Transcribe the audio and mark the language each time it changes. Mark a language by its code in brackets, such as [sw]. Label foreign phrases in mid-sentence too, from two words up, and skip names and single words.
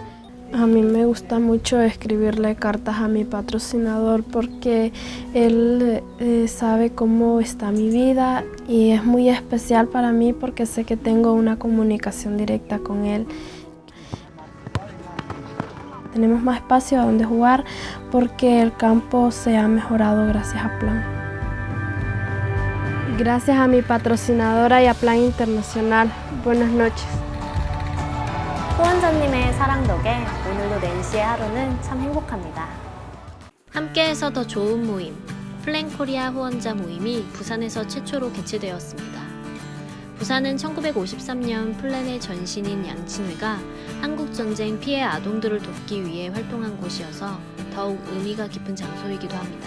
[es] A mí me gusta mucho escribirle cartas a mi patrocinador porque él sabe cómo está mi vida y es muy especial para mí porque sé que tengo una comunicación directa con él. Tenemos más espacio donde jugar porque el campo se ha mejorado gracias a Plan. Gracias a mi patrocinadora y a Plan Internacional. Buenas noches. [ko] 후원자님의 사랑 덕에 오늘도 낸시의 하루는 참 행복합니다. 함께해서 더 좋은 모임, 플랜코리아 후원자 모임이 부산에서 최초로 개최되었습니다. 부산은 1953년 플랜의 전신인 양친회가 한국전쟁 피해 아동들을 돕기 위해 활동한 곳이어서 더욱 의미가 깊은 장소이기도 합니다.